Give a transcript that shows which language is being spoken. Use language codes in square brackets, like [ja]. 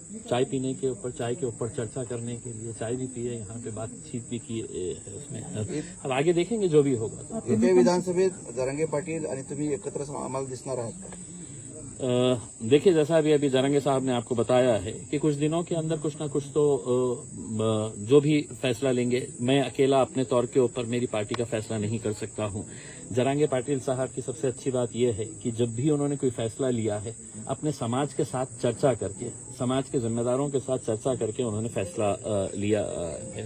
[hi] चाय पीने के ऊपर चाय के ऊपर चर्चा करने के लिए चाय भी पिए, यहाँ पे बातचीत भी की है उसमें. अब आगे देखेंगे जो भी होगा. [mr] येत्या विधानसभेत जरांगे पाटील आणि तुम्ही एकत्र आम्हाला दिसणार आहात? [hi] देखिए जैसा अभी जरांगे साहब ने आपको बताया है कि कुछ दिनों के अंदर कुछ ना कुछ तो जो भी फैसला लेंगे, मैं अकेला अपने तौर के ऊपर मेरी पार्टी का फैसला नहीं कर सकता हूं. जरांगे पाटिल साहब की सबसे अच्छी बात यह है कि जब भी उन्होंने कोई फैसला लिया है अपने समाज के साथ चर्चा करके, समाज के जिम्मेदारों के साथ चर्चा करके उन्होंने फैसला लिया है.